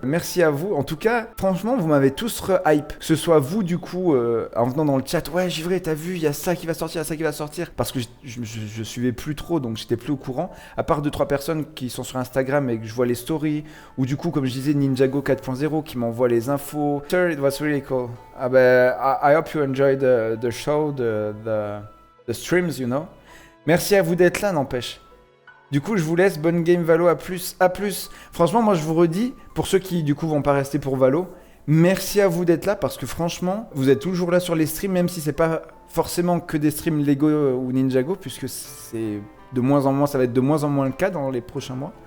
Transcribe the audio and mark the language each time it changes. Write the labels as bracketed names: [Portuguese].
[French] Merci à vous, en tout cas franchement vous m'avez tous re-hype. Que ce soit vous du coup en venant dans le chat, ouais Givré t'as vu il y a ça qui va sortir, il y a ça qui va sortir. Parce que je suivais plus trop donc j'étais plus au courant. À part 2-3 personnes qui sont sur Instagram et que je vois les stories. Ou du coup comme je disais Ninjago 4.0 qui m'envoie les infos. [English] Sir it was really cool. [French] Ah ben, [English] I hope you enjoyed the show, the streams, you know. [French] Merci à vous d'être là, n'empêche. Du coup, je vous laisse. Bonne game Valo, à plus. À plus. Franchement, moi, je vous redis, pour ceux qui, du coup, vont pas rester pour Valo, merci à vous d'être là parce que franchement, vous êtes toujours là sur les streams, même si c'est pas forcément que des streams Lego ou Ninjago, puisque c'est de moins en moins, ça va être de moins en moins le cas dans les prochains mois.